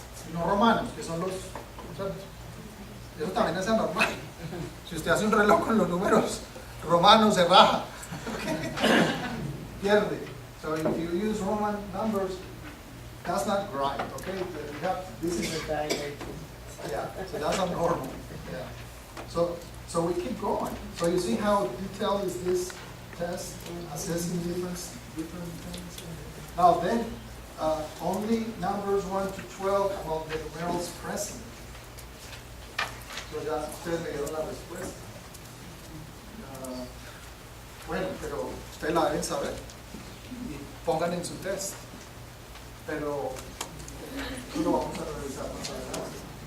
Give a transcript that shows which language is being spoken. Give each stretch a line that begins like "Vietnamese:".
Spanish: Y no romanos, que son los, o sea, eso también es anormal. Si usted hace un reloj con los números romanos, se raja. Pierde.
English: So if you use Roman numbers, that's not right, okay? You have, this is yeah, so that's not normal. Yeah. So we keep going. So you see how detailed is this test, assessing different things. Now then, only numbers 1 to 12 among the numerals present.
Spanish: So ya ustedes me dieron la respuesta. Bueno, pero ustedes la deben saber y pongan en su test. Pero eso lo vamos a revisar más adelante.